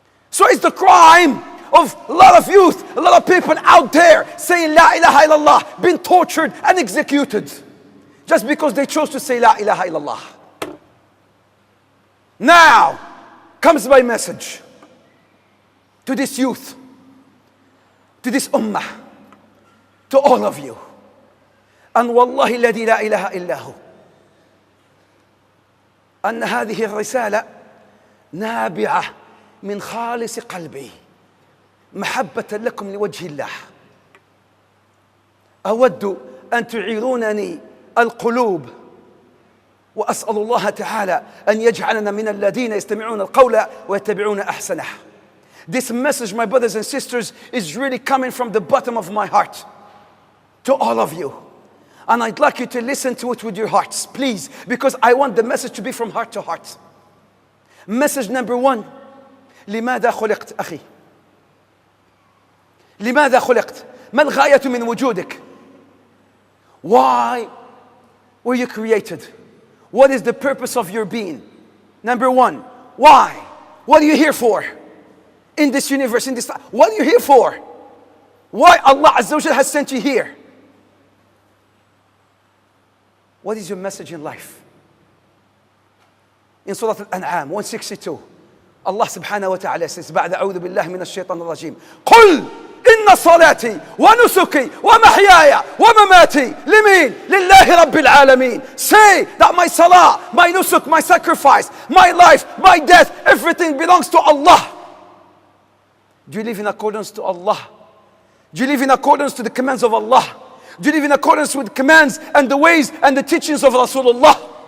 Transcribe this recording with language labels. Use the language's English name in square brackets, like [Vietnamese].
[English] So it's the crime of a lot of youth, a lot of people out there saying La ilaha illallah, being tortured and executed just because they chose to say La ilaha illallah. Now comes my message to this youth, to this ummah, to all of you. [Arabic] And wallahi الذي لا إله إلا هو أن هذه الرسالة نابعة من خالص قلبي محبة لكم لوجه الله. أود أن تعيرونني القلوب وأسأل الله تعالى أن يجعلنا من الذين يستمعون القول ويتبعون أحسنه. [English] This message, my brothers and sisters, is really coming from the bottom of my heart to all of you. And I'd like you to listen to it with your hearts, please, because I want the message to be from heart to heart. [Arabic] Message number one, لماذا خلقت أخي؟ لماذا خلقت؟ ما الغاية من وجودك؟ [English] Why were you created? What is the purpose of your being? Number one, why? What are you here for? In this universe, in this life, what are you here for? Why Allah Azza wa Jal has sent you here? What is your message in life? In Surah Al-An'am 162, Allah subhanahu wa ta'ala says, [Arabic] بعد أعوذ بالله من الشيطان الرجيم قل إن صلاتي ونسكي ومحياي ومماتي لمين؟ لله رب العالمين. [English] Say that my salah, my nusuk, my sacrifice, my life, my death, everything belongs to Allah. Do you live in accordance to Allah? Do you live in accordance to the commands of Allah? Do you live in accordance with the commands and the ways and the teachings of Rasulullah?